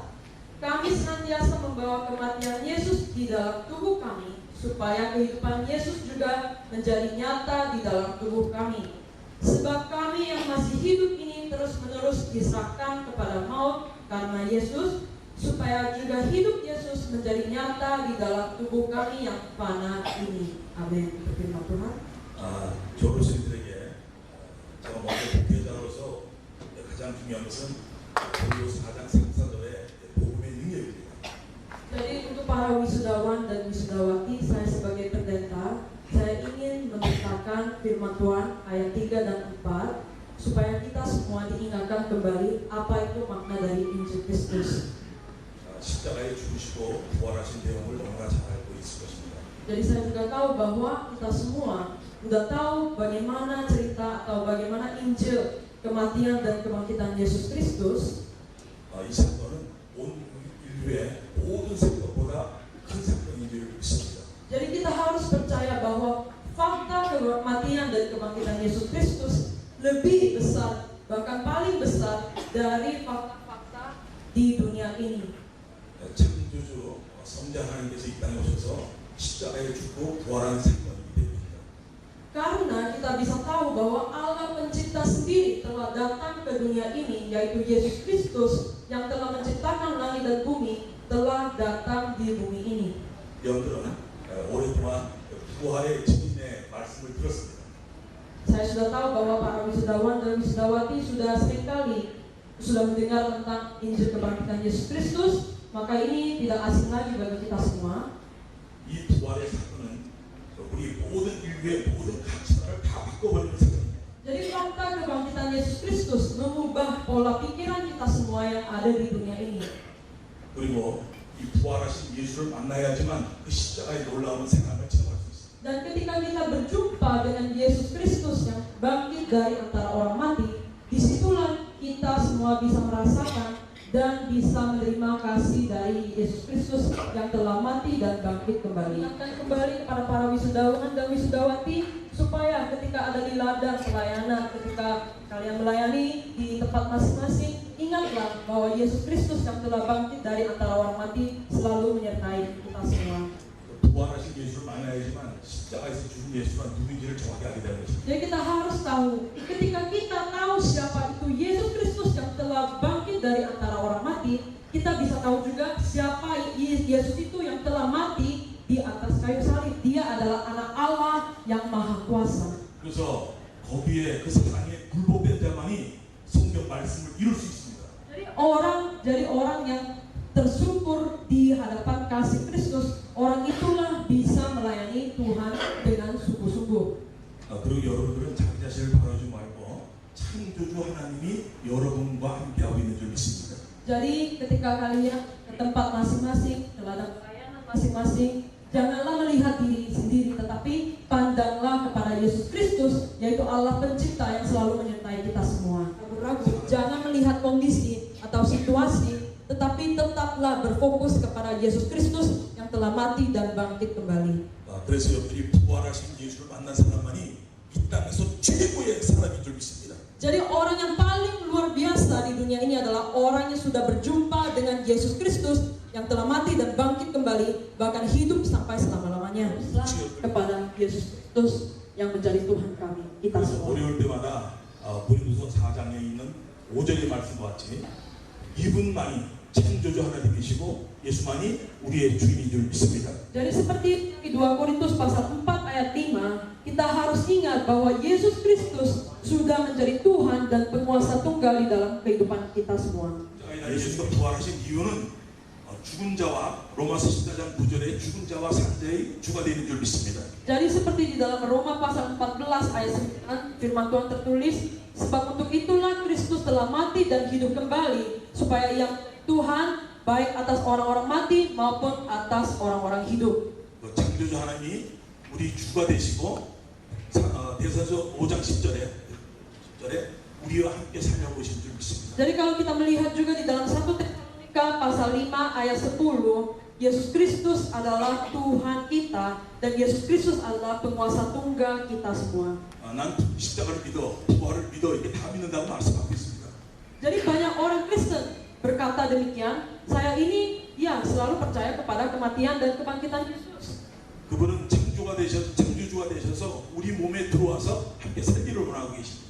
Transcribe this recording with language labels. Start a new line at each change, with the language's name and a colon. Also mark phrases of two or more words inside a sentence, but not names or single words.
Indonesian: Kami senantiasa membawa kematian Yesus di dalam tubuh kami, supaya kehidupan Yesus juga menjadi nyata di dalam tubuh kami. Sebab kami yang masih hidup ini terus-menerus diserahkan kepada maut karena Yesus, supaya juga hidup Yesus menjadi nyata di dalam tubuh kami yang fana ini. Amin. Firman Tuhan.
Korean: 졸업생들에게 제가 먼저 목회자로서 가장 중요한 것은 고린도서 4장 3절의 복음의 능력입니다.
Indonesian: Jadi untuk para wisudawan dan wisudawati, saya sebagai pendeta, saya ingin memberitakan firman Tuhan ayat 3 dan 4 supaya kita semua diingatkan kembali apa itu makna dari Injil Kristus.
Korean: 십자가에 죽으시고 부활하신 내용을 너무나 잘 알고 있을 것입니다.
Indonesian: Jadi saya juga tahu bahwa kita semua sudah tahu bagaimana cerita atau bagaimana Injil kematian dan kebangkitan Yesus Kristus.
Korean: 이 사건은 온 인류의 모든 사건보다 큰 사건인 줄 믿습니다.
Indonesian: Jadi kita harus percaya bahwa fakta kematian dan kebangkitan Yesus Kristus lebih besar, bahkan paling besar dari fakta-fakta di dunia ini.
Korean: 창조주 성자 하나님께서 이 땅에 오셔서 십자가에 죽고 부활하는 사건이기 때문입니다.
Indonesian: Karena kita bisa tahu bahwa Allah pencipta sendiri telah datang ke dunia ini, yaitu Yesus Kristus yang telah menciptakan langit dan bumi, telah datang di bumi ini.
Korean: 여러분들은 오랫동안 부활의 증인의 말씀을 들었습니다.
Indonesian: Saya sudah tahu bahwa para wisudawan dan wisudawati sudah seringkali mendengar tentang Injil kebangkitan Yesus Kristus, maka ini tidak asing lagi bagi kita semua.
Korean: 이 부활의 사건은 우리 모든 인류의 모든 가치관을 다 바꿔버리는 사건입니다.
Indonesian: Jadi fakta kebangkitan Yesus Kristus mengubah pola pikiran kita semua yang ada di dunia ini.
Korean: 그리고 이 부활하신 예수를 만나야지만 그 십자가의 놀라운 생활을 체험할 수 있습니다.
Indonesian: Dan ketika kita berjumpa dengan Yesus Kristus yang bangkit dari antara orang mati, disitulah kita semua bisa merasakan dan bisa menerima kasih dari Yesus Kristus yang telah mati dan bangkit kembali. Ingatkan kembali kepada para wisudawan dan wisudawati supaya ketika ada di ladang pelayanan, ketika kalian melayani di tempat masing-masing, ingatlah bahwa Yesus Kristus yang telah bangkit dari antara orang mati selalu menyertai kita semua.
Korean: 부활하신 예수를 만나야지만 십자가에서 죽은 예수가 누군지를 정확히 알게 되는 것입니다.
Indonesian: Jadi kita harus tahu, ketika kita tahu siapa itu Yesus Kristus yang telah bangkit dari antara orang mati, kita bisa tahu juga siapa Yesus itu yang telah mati di atas kayu salib. Dia adalah anak Allah yang maha kuasa.
Korean: 그래서 거기에 그 사랑에 굴복된 자만이 성경 말씀을 이룰 수 있습니다.
Indonesian: Jadi orang yang tersungkur di hadapan kasih Kristus, orang itulah bisa melayani Tuhan dengan sungguh-sungguh.
Korean: 그리고 여러분들은 자기 자신을 바라보지 말고 창조주 하나님이 여러분과 함께하고 있는 줄 믿습니다.
Indonesian: Jadi ketika kalian ke tempat masing-masing, ke ladang pelayanan masing-masing, janganlah melihat diri sendiri, tetapi pandanglah kepada Yesus Kristus, yaitu Allah pencipta yang selalu menyertai kita semua. Ragu-ragu, jangan melihat kondisi atau situasi, tetapi tetaplah berfokus kepada Yesus Kristus yang telah mati dan bangkit kembali.
Korean: 그래서 여러분들이 부활하신 예수를 만난 사람만이 이 땅에서 최고의 사람인 줄 믿습니다.
Indonesian: Jadi orang yang paling luar biasa di dunia ini adalah orang yang sudah berjumpa dengan Yesus Kristus yang telah mati dan bangkit kembali, bahkan hidup sampai selama-lamanya. Kepada Yesus Kristus yang menjadi Tuhan kami, kita
Korean: 그래서
Indonesian: semua.
Korean: 어려울 때마다 고린도서 4장에 있는 5절의 말씀과 같이 이분만이 창조주 하나님이시고 예수만이 우리의 주인인 줄 믿습니다.
Indonesian: Jadi seperti di 2 Korintus pasal 4 ayat 5, kita harus ingat bahwa Yesus Kristus sudah menjadi Tuhan dan penguasa tunggal di dalam kehidupan kita semua.
Korean: 예수가 부활하신 이유는 죽은 자와 로마서 14장 9절에 죽은 자와 산 자의 주가 되는 줄 믿습니다.
Indonesian: Jadi seperti di dalam Roma pasal 14 ayat 9 firman Tuhan tertulis, sebab untuk itulah Kristus telah mati dan hidup kembali, supaya yang Tuhan baik atas orang-orang mati maupun atas orang-orang hidup.
Korean: 창조주 하나님이 우리 주가 되시고 대사서 5장 10절에 우리와 함께 살려고 오신 줄 믿습니다.
Indonesian: Jadi kalau kita melihat juga di dalam 1 Tesalonika pasal 5 ayat 10, Yesus Kristus adalah Tuhan kita dan Yesus Kristus adalah penguasa tunggal kita semua.
Korean: 난 십자가를 믿어, 부활을 믿어 이렇게 다 믿는다고 말씀하고 있습니다.
Indonesian: Jadi banyak orang Kristen berkata demikian, saya ini ya selalu percaya kepada kematian dan kebangkitan Yesus.
Korean: 그분은 창조주가 되셔서 우리 몸에 들어와서 함께 살기를 원하고 계십니다.